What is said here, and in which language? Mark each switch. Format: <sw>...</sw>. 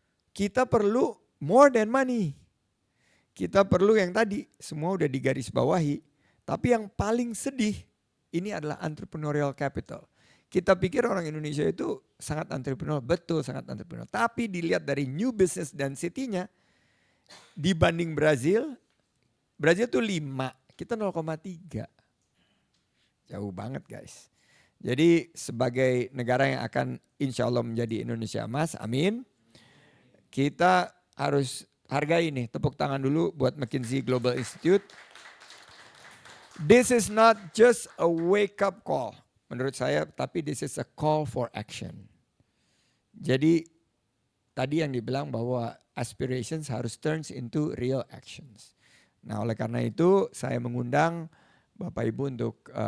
<id>Kita perlu</id> <en>more than money.</en> <id>Kita perlu yang tadi, semua udah digaris bawahi. Tapi yang paling sedih, ini adalah entrepreneurial capital. Kita pikir orang Indonesia itu sangat entrepreneurial, betul sangat entrepreneurial. Tapi dilihat dari new business density-nya, dibanding Brazil tuh 5, kita 0,3. Jauh banget guys. Jadi sebagai negara yang akan insya Allah menjadi Indonesia emas, amin. Kita harus hargai nih, tepuk tangan dulu buat McKinsey Global Institute.</id> <en>This is not just a wake up call</en> <id>menurut saya, tapi</id> <en>this is a call for action.</en> <id>Jadi tadi yang dibilang bahwa aspirations harus</id> <en>turns into real actions.</en> <id>Nah oleh karena itu saya mengundang Bapak Ibu untuk</id>